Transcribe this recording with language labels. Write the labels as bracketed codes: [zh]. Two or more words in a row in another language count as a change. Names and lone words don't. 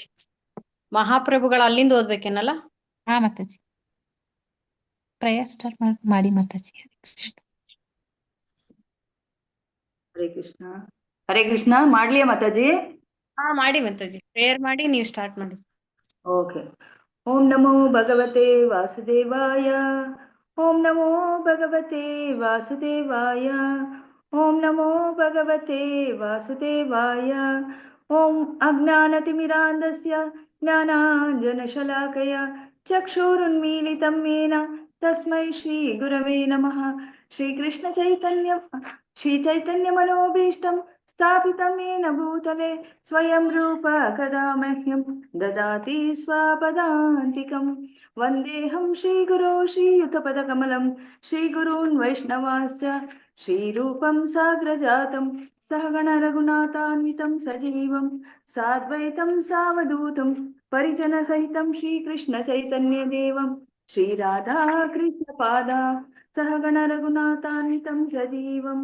[kn] ಮಹಾಪ್ರಭುಗಳು ಅಲ್ಲಿಂದ ಓದ್ಬೇಕೇನಲ್ಲ? ಹಾ ಮಾತಾಜಿ, [en] prayer start [kn] ಮಾಡಿ ಮಾತಾಜಿ. ಹರೇ ಕೃಷ್ಣ. ಹರೇ ಕೃಷ್ಣ. ಹರೇ ಕೃಷ್ಣ ಮಾಡ್ಲಿಯಾ ಮಾತಾಜಿ? ಹಾ, ಮಾಡಿ ಮಾತಾಜಿ. ಪ್ರೇಯರ್ ಮಾಡಿ ನೀವು ಸ್ಟಾರ್ಟ್ ಮಾಡಿ. ಓಕೆ. [sa] ಓಂ ನಮೋ ಭಗವತೆ ವಾಸುದೇವಾಯ. ಓಂ ನಮೋ ಭಗವತೆ ವಾಸುದೇವಾಯ. ಓಂ ನಮೋ ಭಗವತೆ ವಾಸುದೇವಾಯ. ಓಂ ಅಜ್ಞಾನತಿಮಿರಾಂಧಸ್ಯ ಜ್ಞಾನಾಂಜನಶಲಾಕಯ ಚಕ್ಷುರುನ್ಮೀಲಿತಂ ಯೇನ ತಸ್ಮೈ ಶ್ರೀ ಗುರವೇ ನಮಃ. ಶ್ರೀ ಚೈತನ್ಯ ಮನೋಭೀಷ್ಟಂ ಸ್ಥಾಪಿತಂ ಯೇನ ಭೂತಲೆ ಸ್ವಯಂ ರೂಪ ಕದಾ ಮಹ್ಯಂ ದದಾತಿ ಸ್ವಪದಾಂತಿಕಂ. ವಂದೇಹಂ ಶ್ರೀಗುರೋ ಶ್ರೀಯುತಪದಕಮಲಂ ಶ್ರೀಗುರೂನ್ ವೈಷ್ಣವಾಶ್ಚ ಶ್ರೀರೂಪಂ ಸಾಗ್ರಜಾತಂ ಸಹಗಣ ರಘುನಾಥಾನ್ವಿತಂ ಸಜೀವಂ ಸಾದ್ವೈತಂ ಸಾವಧೂತಂ ಪರಿಜನ ಸಹಿತಂ ಶ್ರೀಕೃಷ್ಣ ಚೈತನ್ಯ ದೇವಂ ಶ್ರೀರಾಧಾ ಕೃಷ್ಣ ಪಾದ ಸಹಗಣ ರಘುನಾಥಾನ್ವಿತಂ ಸಜೀವಂ.